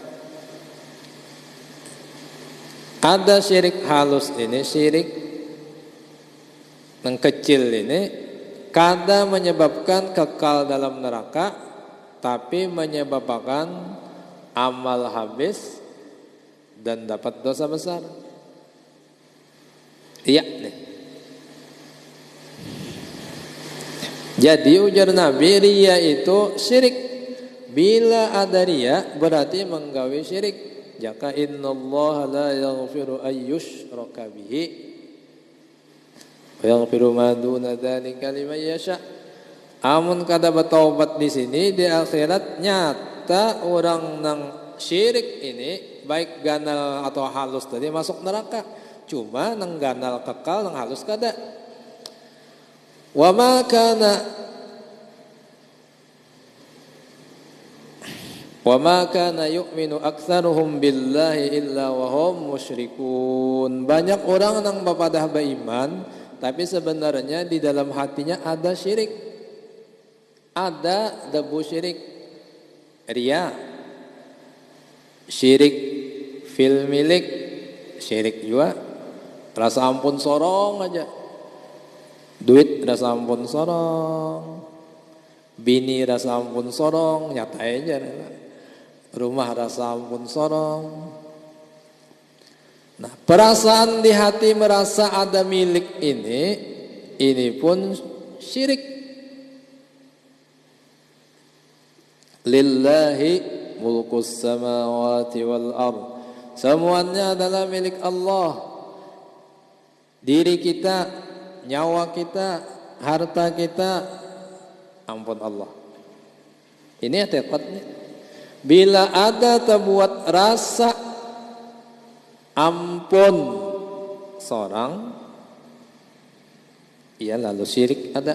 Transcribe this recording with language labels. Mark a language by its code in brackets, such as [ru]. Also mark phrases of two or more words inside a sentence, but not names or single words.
[bjn] Ada syirik halus ini, syirik yang kecil ini kada menyebabkan kekal dalam neraka, tapi menyebabkan amal habis dan dapat dosa besar. Iya nih. Jadi ujar Nabi, riya itu syirik. Bila ada riya berarti menggawi syirik. [ar] Jaka إن الله لا يغفر أن يشرك به ويغفر ما دون ذلك لمن يشاء. [bjn] Amun kada bertaubat di sini, di akhirat nyata orang nang syirik ini baik ganal atau halus tadi masuk neraka. Cuma nang ganal kekal, nang halus kada. [ar] وما كان يؤمن أكثرهم بالله إلا وهم مشركون. [bjn] Banyak orang nang bapadah beriman, tapi sebenarnya di dalam hatinya ada syirik. Ada debu syirik. Riya, syirik fil milik, syirik juga rasa ampun sorong aja. Duit rasa ampun sorong, bini rasa ampun sorong, nyata aja. Rumah rasa ampun sorong. Nah, perasaan di hati merasa ada milik ini pun syirik. [ar] لله ملك السماوات والأرض. [bjn] Semuanya adalah milik Allah. Diri kita, nyawa kita, harta kita, ampun Allah. Ini etikatnya. Bila ada terbuat rasa ampun seorang, ia lalu syirik ada.